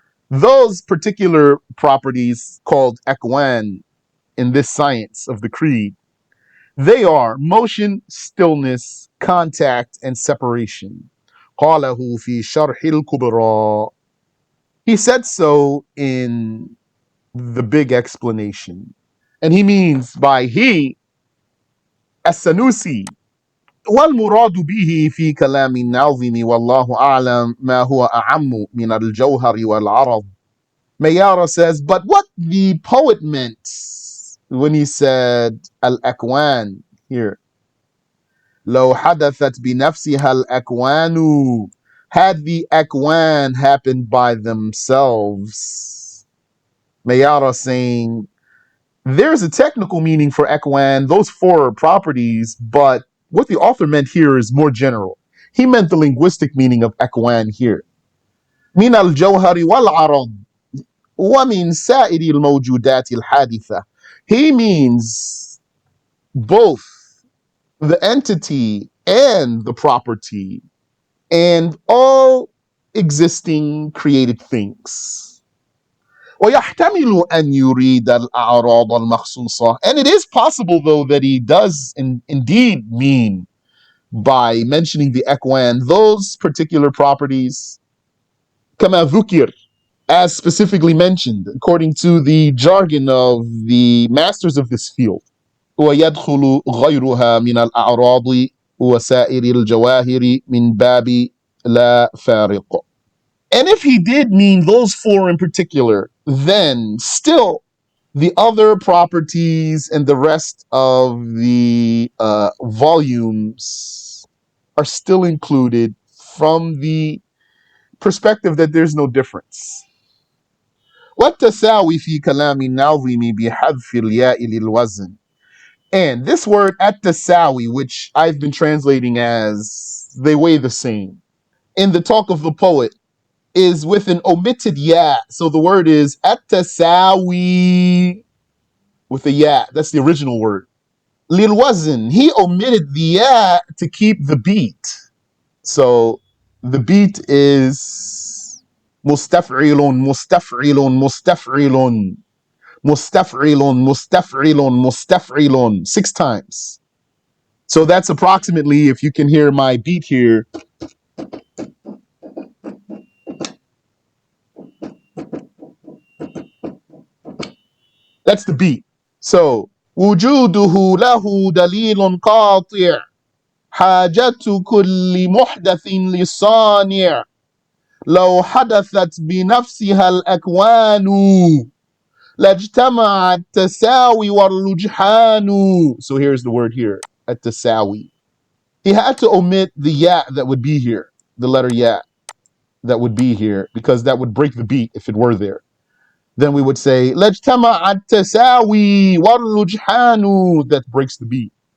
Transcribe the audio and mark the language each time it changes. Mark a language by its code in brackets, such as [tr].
[en] Those particular properties called akwan in this science of the creed, they are motion, stillness, contact, and separation. [ar] قَالَهُ فِي شَرْحِ الْكُبْرَى. [en] He said so in the big explanation. And he means by he, السنوسي. [ar] والمراد به في كلام الناظم والله أعلم ما هو أعم من الجوهر والعرض. [en] Mayara says, but what the poet meant when he said al-akwan here, [ar] لو حدثت بنفسها الأكوان, [en] had the akwan happened by themselves. Mayara saying, there's a technical meaning for akwan, those four properties, but what the author meant here is more general. He meant the linguistic meaning of akwan here. [ar] من الجوهر والعرض ومن سائر الموجودات الحادثة. [en] He means both the entity and the property and all existing created things. [ar] ويحتمل أن يريد الأعراض المخصوصة. [en] And it is possible though that he does indeed mean by mentioning the ekwan those particular properties [ar] كما ذكر, [en] as specifically mentioned according to the jargon of the masters of this field. [ar] ويدخل غيرها من الأعراض وسائر الجواهر من باب لا فارق. [en] And if he did mean those four in particular, then still the other properties and the rest of the volumes are still included from the perspective that there's no difference. [ar] والتساوي في كلام الناظم بحذف الياء للوزن. [en] And this word at-tasawi, which I've been translating as they weigh the same, in the talk of the poet, is with an omitted ya. So the word is at-tasawi with a ya. That's the original word. Lil wazn, he omitted the ya to keep the beat. So the beat is mustaf'ilun, mustaf'ilun, mustaf'ilun, mustaf'ilun, mustaf'ilun, mustaf'ilun, 6 times. So that's approximately, if you can hear my beat here, that's the beat. So [ar] وجوده له دليل قاطع حاجة كل محدث للصانع لو حدثت بنفسها الأكوان لاجتمع التساوي والرجحان. [en] So here's the word here, التساوي. He had to omit the ya that would be here, the letter ya that would be here, because that would break the beat if it were there. Then we would say [ar] لاجتمع التساوي والرجحان, [en] that breaks the beat.